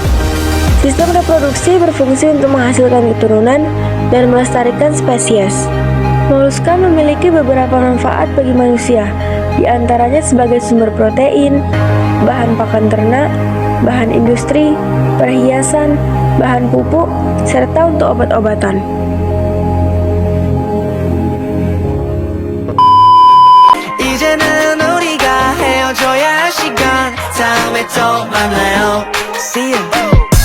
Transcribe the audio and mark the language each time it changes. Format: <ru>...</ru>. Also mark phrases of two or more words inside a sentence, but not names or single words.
<id>Sistem reproduksi berfungsi untuk menghasilkan keturunan dan melestarikan spesies. Moluska memiliki beberapa manfaat bagi manusia, di antaranya sebagai sumber protein, bahan pakan ternak, bahan industri, perhiasan, bahan pupuk, serta untuk obat-obatan.</id> <ko>이제는 우리가 헤어져야 할 시간 다음에 또 만나요</ko> <en>See you</en>